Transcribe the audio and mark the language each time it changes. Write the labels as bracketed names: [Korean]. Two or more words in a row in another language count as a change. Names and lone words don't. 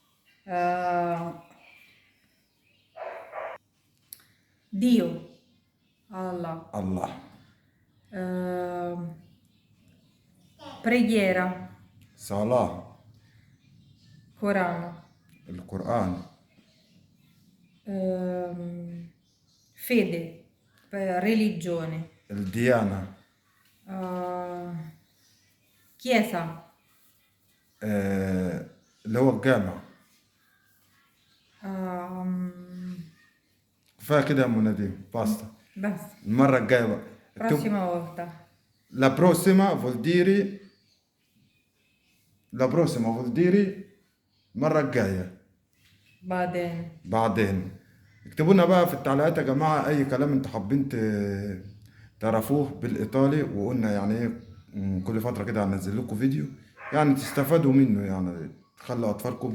[Italian] Dio, Allah, [Arabic] الله. [Italian] preghiera, [Arabic] صلاة. [Italian] Corano, [Arabic] القرآن. [Italian] fede, religione, [Arabic] الديانة. [Italian] chiesa, [Arabic] اللي هو الجامع. كفاية كده يا أم نديم، باستا. بس المرة الجاية بقى. [Italian] prossima volta. La prossima vuol dire. La prossima vuol dire [Arabic] المرة الجاية. بعدين. اكتبوا لنا بقى في التعليقات يا جماعة أي كلام انتوا حابين تعرفوه بالإيطالي، وقلنا يعني ايه كل فترة كده هنزل لكم فيديو يعني تستفادوا منه، يعني تخلوا أطفالكم.